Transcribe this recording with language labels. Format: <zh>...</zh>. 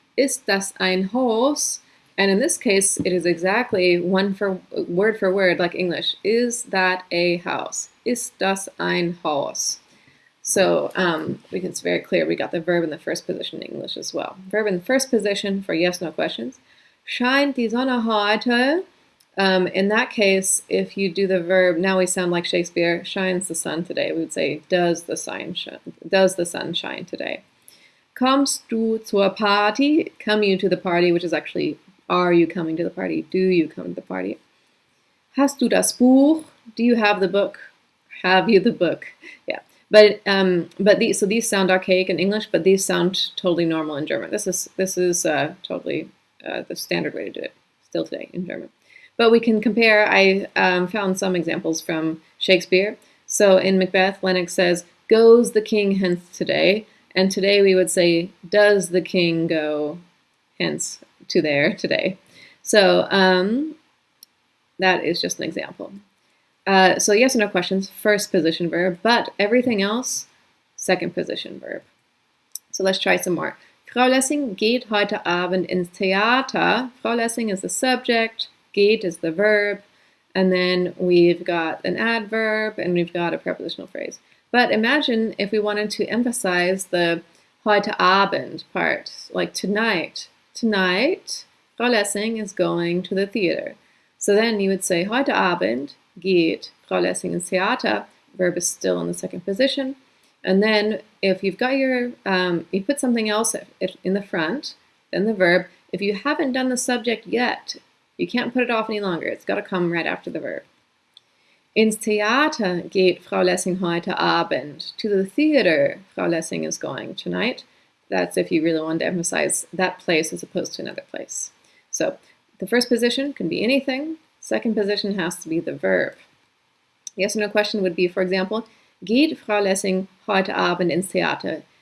<de>Ist das ein Haus?</de> <en>And in this case, it is exactly word for word like English. Is that a house? Ist das ein Haus? So it's very clear we got the verb in the first position in English as well. Verb in the first position for yes/no questions.</en> <de>Scheint die Sonne heute?</de> <en>In that case, if you do the verb, now we sound like Shakespeare, shines the sun today. We would say, does the sun shine today?</en> <de>Kommst du zur Party?</de> <en>Come you to the party, which is actually, are you coming to the party? Do you come to the party?</en> <de>Hast du das Buch?</de> <en>Do you have the book? Have you the book? Yeah. But these sound archaic in English, but these sound totally normal in German. This is totally the standard way to do it still today in German. But we can compare. I found some examples from Shakespeare. So in Macbeth, Lennox says, "Goes the king hence today?" And today we would say, "Does the king go hence to there today?" So that is just an example. So yes or no questions, first position verb, but everything else, second position verb. So let's try some more.</en> <de>Frau Lessing geht heute Abend ins Theater.</de> <en>Frau Lessing is the subject, geht is the verb, and then we've got an adverb and we've got a prepositional phrase. But imagine if we wanted to emphasize the heute Abend part, like tonight. Tonight, Frau Lessing is going to the theater. So then you would say,</en> <de>heute Abend geht Frau Lessing ins Theater.</de> <en>Verb is still in the second position. And then if you've got your, you put something else in the front, then the verb. If you haven't done the subject yet, you can't put it off any longer. It's got to come right after the verb.</en> <de>Ins Theater geht Frau Lessing heute Abend.</de> <en>To the theater, Frau Lessing is going tonight. That's if you really want to emphasize that place as opposed to another place. So the first position can be anything. Second position has to be the verb. Yes or no question would be, for example,</en> <de>geht Frau Lessing heute Abend ins Theater?</de>